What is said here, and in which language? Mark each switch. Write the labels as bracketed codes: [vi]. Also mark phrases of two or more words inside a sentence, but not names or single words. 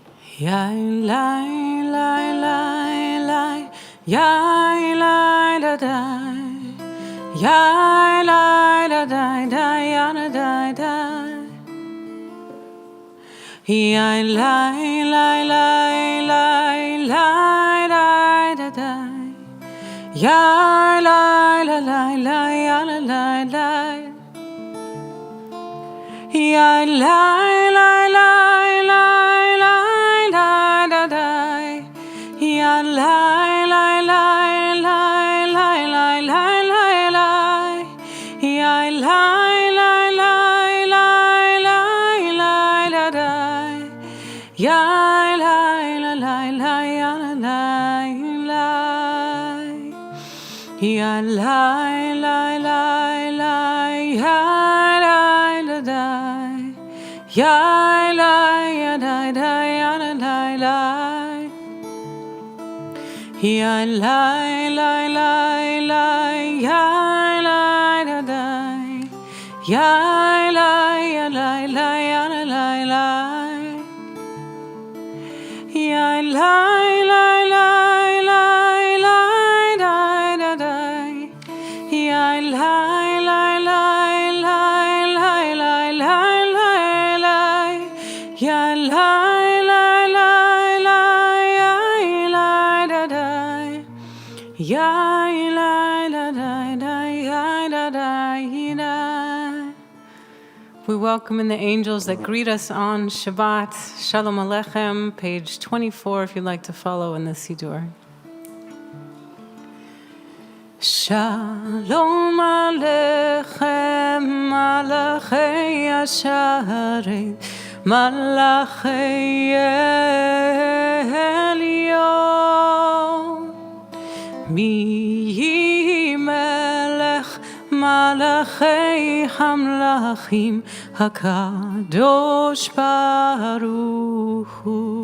[en] Yai lai lai lai lai, yai lai da dai, yai lai da dai dai, yana dai dai. Yai lai lai lai lai lai lai da dai, yai lai lai lai lai, yana lai lai. Yai lai lai lai lai lai lai da dai, yai lai lai lai lai lai lai lai lai lai, yai lai lai lai lai lai lai da dai, yai lai lai lai lai yana lai lai, yai lai lai lai lai yai lai da dai, yai lai ya dai dai yana lai lai, yai lai lai lai lai yai lai da dai, yai lai ya lai lai yana lai lai, yai lai lai lai lai lai dai da dai, yai lai lai lai lai lai lai lai lai lai, yai lai lai lai lai yai lai da dai, yai lai da dai dai yai da dai dai. We welcome in the angels that greet us on Shabbat. [he] שלום עליכם, [en] page 24, if you'd like to follow in the Siddur. [he] שלום עליכם, מלאכי השרת, מלאכי עליון, מי מלך מלכי המלכים, הקדוש ברוך הוא.